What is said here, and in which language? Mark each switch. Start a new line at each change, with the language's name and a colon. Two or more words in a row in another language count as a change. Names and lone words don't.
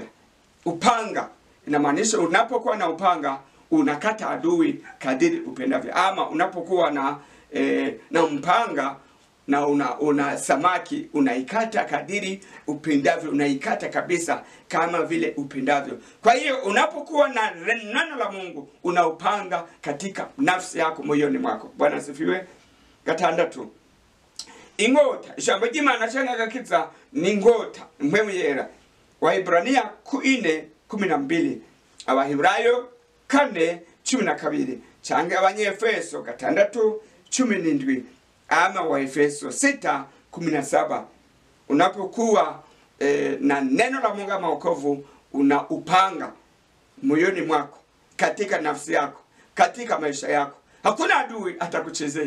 Swahili: Upanga inamaanisha unapokuwa na upanga unakata adui kadiri upendavyo, ama unapokuwa na mpanga na una samaki unaikata kadiri upendavyo, unaikata kabisa kama vile upendavyo. Kwa hiyo unapokuwa na neno la Mungu unaupanga katika nafsi yako, moyoni mwako. Bwana asifiwe.
Rundi: Gatandatu, ingota. Ijambo ry'Imana cyangwa agakiza ni ingota, impwemu yera. Waebrania 4:12, Abaheburayo 4:12, cyangwa Abanyefeso 6:17,
Swahili: ama Waefeso 6:17. Unapokuwa na neno la Mungu ama wokovu, unaupanga moyoni mwako, katika nafsi yako, katika maisha yako. Hakuna adui atakuchezea.